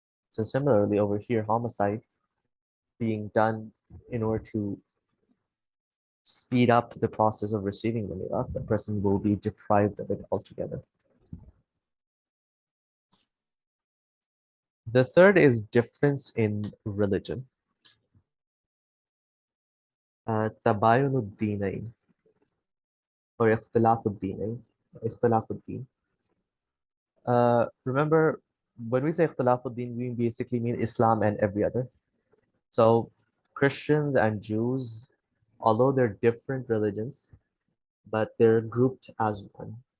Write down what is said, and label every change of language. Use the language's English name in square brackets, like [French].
[English] So similarly over here, homicide being done in order to speed up the process of receiving the mirath, the person will be deprived of it altogether. The third is difference in religion. [Arabic] تباين الدينين or اختلاف الدينين. اختلاف الدين. [English] Remember, when we say [Arabic] اختلاف الدين, [English] we basically mean Islam and every other. So Christians and Jews, although they're different religions, but they're grouped as one.